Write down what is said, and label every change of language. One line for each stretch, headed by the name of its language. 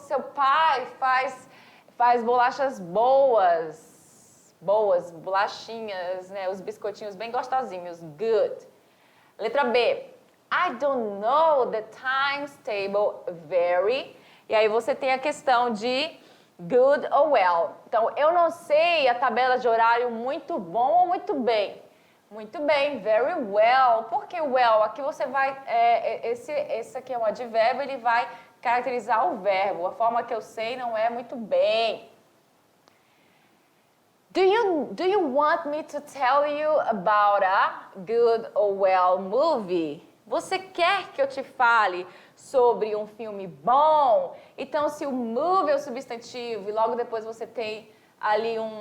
Portuguese: Seu pai faz bolachas boas, bolachinhas, né? Os biscoitinhos bem gostosinhos, good.
English: Letra B, I don't know the times table vary.
Portuguese: E aí você tem a questão de good ou well. Então, eu não sei a tabela de horário muito bom ou muito bem. Muito bem,
English: very well.
Portuguese: Por que well? Aqui você vai, esse aqui é um advérbio, ele vai caracterizar o verbo. A forma que eu sei não é muito bem.
English: Do you want me to tell you about a good or well movie?
Portuguese: Você quer que eu te fale sobre um filme bom? Então, se o movie é o substantivo e logo depois você tem ali